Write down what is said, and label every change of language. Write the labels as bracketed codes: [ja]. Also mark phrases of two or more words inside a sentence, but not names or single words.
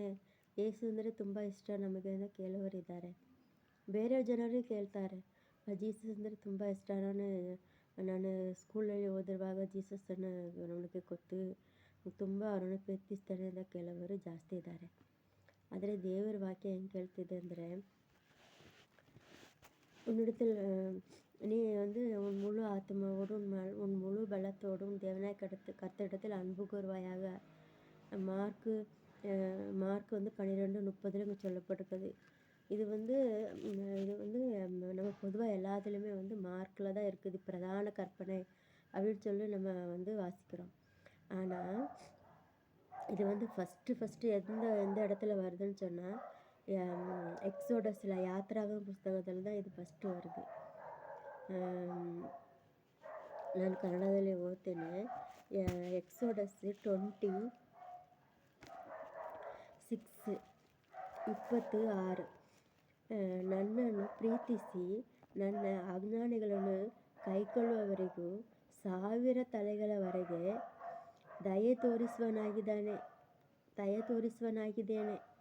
[kn] ಯೇಸು ಅಂದರೆ ತುಂಬ ಇಷ್ಟ ನಮಗೆ ಅಂತ ಕೇಳುವರಿದ್ದಾರೆ. ಬೇರೆ ಜನರು ಕೇಳ್ತಾರೆ, ಜೀಸಸ್ ಅಂದರೆ ತುಂಬ ಇಷ್ಟ. ನಾನು ಸ್ಕೂಲಲ್ಲಿ ಓದಿರುವಾಗ ಜೀಸಸ್ಸನ್ನು ನಮಗೆ ಗೊತ್ತು, ತುಂಬ ಅವರನ್ನು ಪ್ರೀತಿಸ್ತಾನೆ ಅಂತ ಕೆಲವರು ಜಾಸ್ತಿ ಇದ್ದಾರೆ. ಆದರೆ ದೇವರ ವಾಕ್ಯ ಹೆಂಗೆ ಕೇಳ್ತಿದೆ ಅಂದರೆ, [ta] உன்னிடத்தில் நீ உன் முழு ஆத்மாவோடு உன் முழு பலத்தோடு உன் தேவனாய் கர்த்தரிடத்தில் அன்பு கூறுவாயாக. மார்க்கு 12:30 இங்கே சொல்லப்பட்டிருக்குது. இது நம்ம பொதுவாக எல்லாத்துலேயுமே மார்க்கில் தான் இருக்குது, பிரதான கற்பனை அப்படின்னு சொல்லி நம்ம வாசிக்கிறோம். ஆனால் இது ஃபஸ்ட்டு எந்த இடத்துல வருதுன்னு சொன்னால், எக்ஸோடஸில் யாத்ராகம புஸ்தகத்தில் தான் [kn] ಇದು ಫಸ್ಟು [ta] வருது. [kn] ನಾನು ಕನ್ನಡದಲ್ಲಿ ಓದ್ತೇನೆ. ಎಕ್ಸೋಡಸ್ 26:26. ನನ್ನನ್ನು ಪ್ರೀತಿಸಿ ನನ್ನ ಆಜ್ಞಾನೆಗಳನ್ನು ಕೈಕೊಳ್ಳುವವರಿಗೂ 1000 ತಲೆಗಳವರೆಗೆ ದಯೆ ತೋರಿಸುವನಾಗಿದ್ದೇನೆ.